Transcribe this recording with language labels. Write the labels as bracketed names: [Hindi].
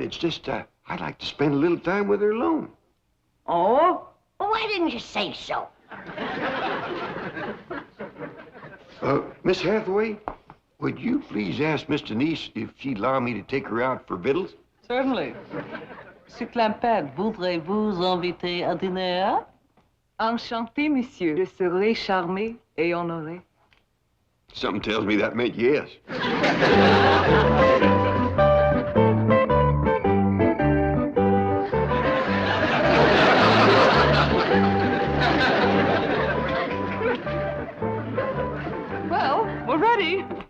[English] It's just I'd like to spend a little time with her alone. Oh? Well, why didn't you say so? Miss Hathaway, would you please ask Miss Denise if she'd allow me to take her out for victuals? Certainly. [French] Monsieur Clampett, voudrez-vous inviter à dîner? Enchanté, monsieur. Je serai charmé et honoré. [English] Something tells me that meant yes. Well, we're ready.